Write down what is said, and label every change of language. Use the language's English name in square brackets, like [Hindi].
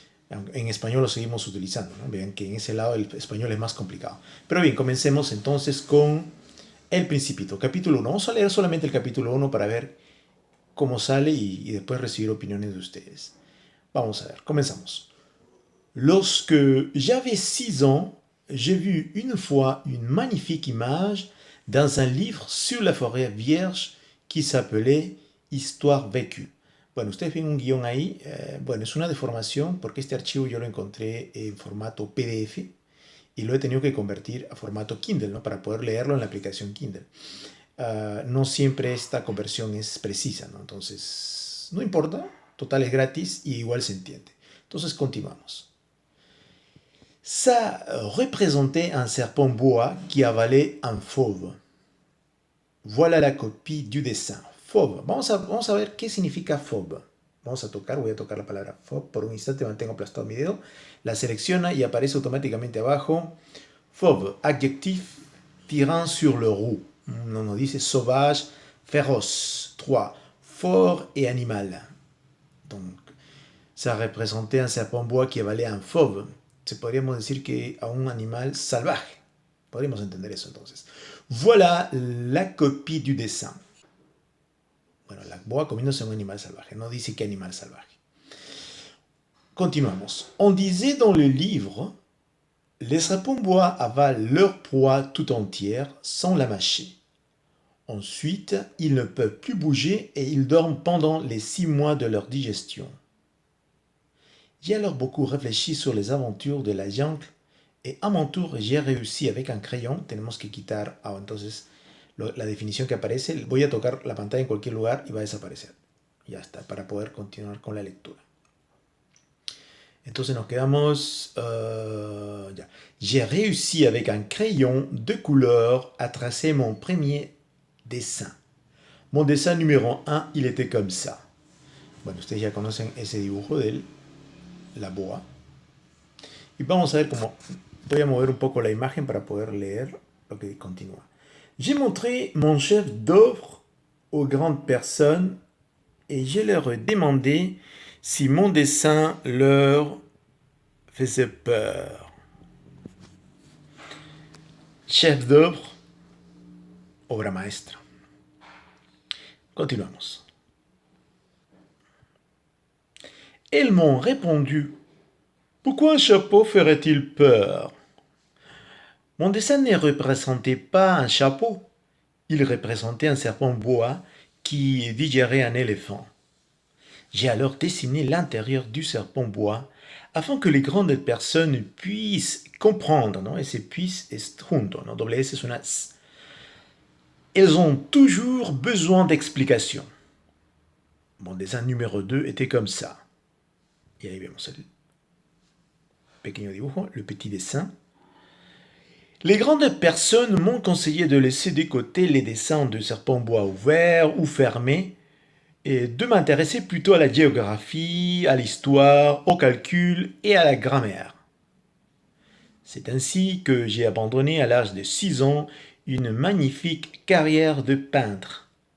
[Spanish] En español lo seguimos utilizando, ¿no? Vean que en ese lado el español es más complicado. Pero bien, comencemos entonces con El Principito, capítulo 1. Vamos a leer solamente el capítulo 1 para ver cómo sale y después recibir opiniones de ustedes. Vamos a ver, comenzamos. [French] Lorsque j'avais 6 ans, j'ai vu une fois une magnifique image dans un livre sur la forêt vierge qui s'appelait Histoire vécue. [Spanish] Bueno, ustedes ven un guión ahí. Bueno, es una deformación porque este archivo yo lo encontré en formato PDF y lo he tenido que convertir a formato Kindle, ¿no? Para poder leerlo en la aplicación Kindle. No siempre esta conversión es precisa, ¿no? Entonces, no importa, total es gratis y igual se entiende. Entonces, continuamos. [French] Ça représentait un serpent bois qui avalait un fauve. Voilà la copie du dessin. [Spanish] Fauve. Vamos a ver qué significa fauve. Voy a tocar la palabra fauve. Por un instante mantengo aplastado mi dedo. La selecciona y aparece automáticamente abajo. [French] Fauve, adjectif tirant sur le roux. [Spanish] Nos dice [French] sauvage, féroce. 3. Fort et animal. Donc, ça représentait un serpent bois qui avalait un fauve. [Spanish] Podríamos decir que a un animal salvaje. Podríamos entender eso entonces. [French] Voilà la copie du dessin. [Spanish] Bueno, la boa comiéndose un animal salvaje. No dice qué animal salvaje. Continuamos. [French] On disait dans le livre, les serpents bois avalent leur proie tout entière sans la mâcher. Ensuite, ils ne peuvent plus bouger et ils dorment pendant les 6 mois de leur digestion. J'ai alors beaucoup réfléchi sur les aventures de la jungle et à mon tour j'ai réussi avec un crayon. [Spanish] Tenemos que quitar entonces la definición que aparece. Voy a tocar la pantalla en cualquier lugar y va a desaparecer. Ya está, para poder continuar con la lectura. Entonces nos quedamos... ya. [French] J'ai réussi avec un crayon de couleur à tracer mon premier dessin. Mon dessin numéro 1, il était comme ça. [Spanish] Bueno, ustedes ya conocen ese dibujo de la boa. Y vamos a ver cómo... Voy a mover un poco la imagen para poder leer lo que continúa. [French] J'ai montré mon chef d'œuvre aux grandes personnes et je leur ai demandé si mon dessin leur faisait peur. Chef d'œuvre, [Spanish] obra maestra. Continuamos. [French] Elles m'ont répondu: pourquoi un chapeau ferait-il peur? Mon dessin ne représentait pas un chapeau, il représentait un serpent bois qui digérait un éléphant. J'ai alors dessiné l'intérieur du serpent bois afin que les grandes personnes puissent comprendre, [Spanish] ¿no? Ese puisse es junto, ¿no? Doble S es una S. [French] Elles ont toujours besoin d'explications. Mon dessin numéro 2 était comme ça. [Spanish] Y ahí vemos el pequeño dibujo, [French] le petit dessin. Les grandes personnes m'ont conseillé de laisser de côté les dessins de serpents bois ouverts ou fermés et de m'intéresser plutôt à la géographie, à l'histoire, au calcul et à la grammaire. C'est ainsi que j'ai abandonné à l'âge de 6 ans une magnifique carrière de peintre.